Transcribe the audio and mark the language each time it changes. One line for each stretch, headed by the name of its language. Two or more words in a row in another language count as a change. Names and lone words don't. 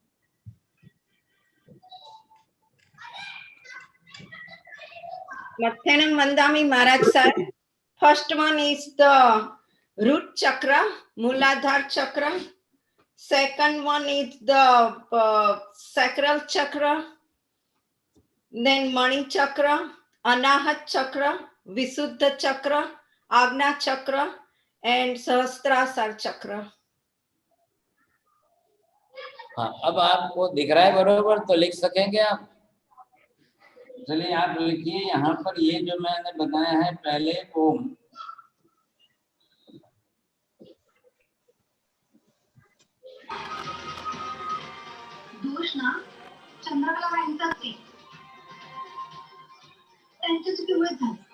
English: Mathanam Vandami Maharaj sir. First one is the root chakra, Muladhara chakra. Second one is the sacral chakra. Then Mani chakra, Anahat chakra, Visuddha chakra, Agna chakra, and Sahasrasar chakra.
Hindi: हाँ, अब आपको दिख रहा है बरोबर, तो लिख सकेंगे आप? चलिए आप लिखिए यहाँ पर, ये जो मैंने बताया है पहले ओम,
Marathi: दूषणा चंद्रकला यांच्याच आहे, त्यांच्या चुकीमुळे झालं.